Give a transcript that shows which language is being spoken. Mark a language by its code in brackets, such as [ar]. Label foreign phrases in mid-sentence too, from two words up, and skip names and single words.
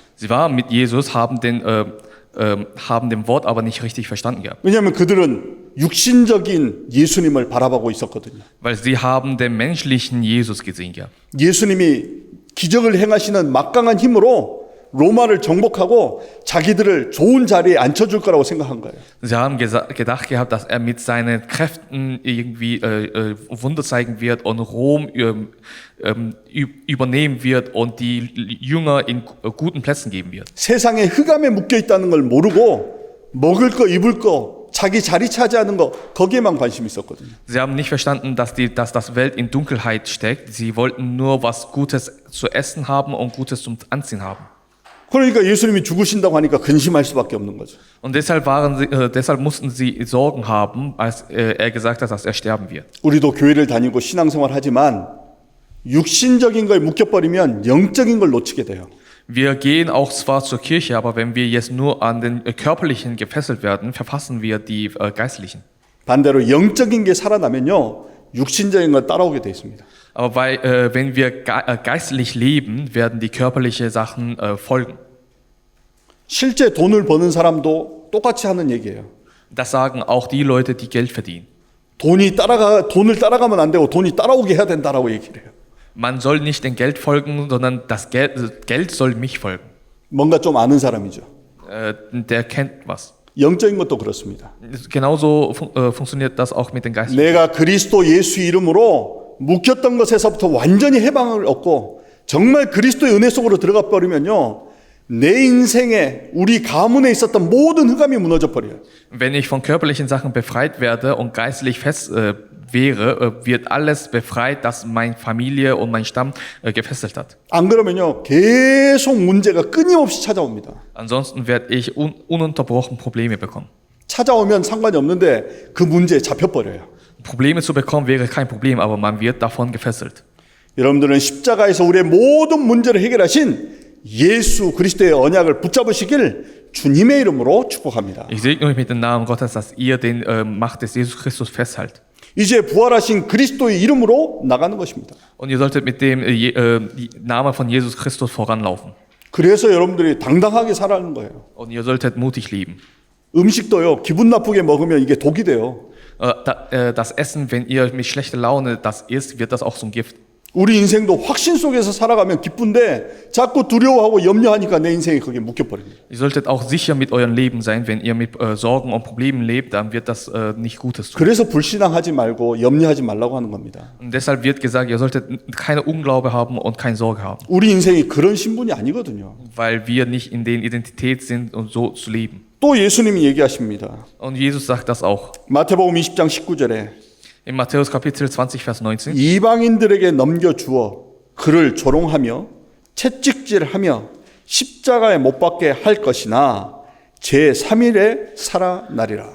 [de] Sie waren mit Jesus, haben dem Wort aber nicht richtig verstanden gehabt. [ko] 왜냐하면 그들은 육신적인 예수님을 바라보고 있었거든요. [de] Weil sie haben den menschlichen Jesus gesehen gehabt. [ko] 예수님이 기적을 행하시는 막강한 힘으로 로마를 정복하고 자기들을 좋은 자리에 앉혀줄 거라고 생각한 거예요. [de] Sie haben gedacht gehabt, dass er mit seinen Kräften irgendwie Wunder zeigen wird und Rom übernehmen wird und die Jünger in guten Plätzen geben wird. [ko] 세상에 흑암에 묶여 있다는 걸 모르고 먹을 거 입을 거 자기 자리 차지하는 거 거기에만 관심이 있었거든요. [de] Sie haben nicht verstanden, dass das Welt in Dunkelheit steckt. Sie wollten nur was Gutes zu essen haben und Gutes zum Anziehen haben. [ko] 그러니까 예수님이 죽으신다고 하니까 근심할 수밖에 없는 거죠. [de] Und deshalb mussten sie Sorgen haben, als er gesagt hat, dass er sterben wird. [ko] 우리도 교회를 다니고 신앙생활 하지만 육신적인 거에 묶여버리면 영적인 걸 놓치게 돼요. [de] Wir gehen auch zwar zur Kirche, aber wenn wir jetzt nur an den körperlichen gefesselt werden, verpassen wir die geistlichen. [ko] 반대로 영적인 게 살아나면요 육신적인 걸 따라오게 돼 있습니다. [de] Aber wenn wir geistlich leben, werden die körperlichen Sachen folgen. [ko] 실제 돈을 버는 사람도 똑같이 하는 얘기예요. [de] Das sagen auch die Leute, die Geld verdienen. [ko] 돈을 따라가면 안 되고 돈이 따라오게 해야 된다라고 얘기를 해요. [de] Man soll nicht dem Geld folgen, sondern das Geld soll mich folgen. [ko] 뭔가 좀 아는 사람이죠. [de] Der kennt was. [ko] 영적인 것도 그렇습니다. [de] Genauso funktioniert das auch mit den geistlichen. [ko] 내가 그리스도 예수 이름으로 묶였던 것에서부터 완전히 해방을 얻고 정말 그리스도의 은혜 속으로 들어가 버리면요. 내 인생에 우리 가문에 있었던 모든 흑암이 무너져 버려요. [de] Wenn ich von körperlichen Sachen befreit werde und geistlich fest wäre, wird alles befreit, das meine Familie und mein Stamm gefesselt hat. [ko] 안 그러면요. 계속 문제가 끊임없이 찾아옵니다. [de] Ansonsten werde ich ununterbrochen Probleme bekommen. [ko] 찾아오면 상관이 없는데 그 문제에 잡혀 버려요. [de] Probleme zu bekommen wäre kein Problem, aber man wird davon gefesselt. [ko] 여러분들은 십자가에서 우리의 모든 문제를 해결하신 예수 그리스도의 언약을 붙잡으시길 주님의 이름으로 축복합니다. [de] Ich segne euch mit dem Namen Gottes, dass ihr den Macht des Jesus Christus festhaltet. [ko] 이제 부활하신 그리스도의 이름으로 나가는 것입니다. [de] Und ihr solltet mit dem Namen von Jesus Christus voranlaufen. [ko] 그래서 여러분들이 당당하게 살아가는 거예요. [de] Und ihr solltet mutig leben. [ko] 음식도요. 기분 나쁘게 먹으면 이게 독이 돼요. [de] Das Essen, wenn ihr mit schlechter Laune das isst, wird das auch zum Gift. [ko] 우리 인생도 확신 속에서 살아가면 기쁜데 자꾸 두려워하고 염려하니까 내 인생이 거기에 묶여버립니다. [de] Ihr solltet auch sicher mit eurem Leben sein. Wenn ihr mit Sorgen und Problemen lebt, dann wird das nicht Gutes tun. [ko] 그래서 불신앙하지 말고 염려하지 말라고 하는 겁니다. [de] Und deshalb wird gesagt, ihr solltet keine Unglaube haben und keine Sorge haben. [ko] 우리 인생이 그런 신분이 아니거든요. [de] Weil wir nicht in der Identität sind, um so zu leben. [ko] 또 예수님이 얘기하십니다. [de] Und Jesus sagt das auch. [ko] 마태복음 20장 19절에 [de] In Matthäus Kapitel 20, Vers 19. [ko] 이방인들에게 넘겨주어 그를 조롱하며 채찍질하며 십자가에 못 박게 할 것이나 제3일에 살아나리라.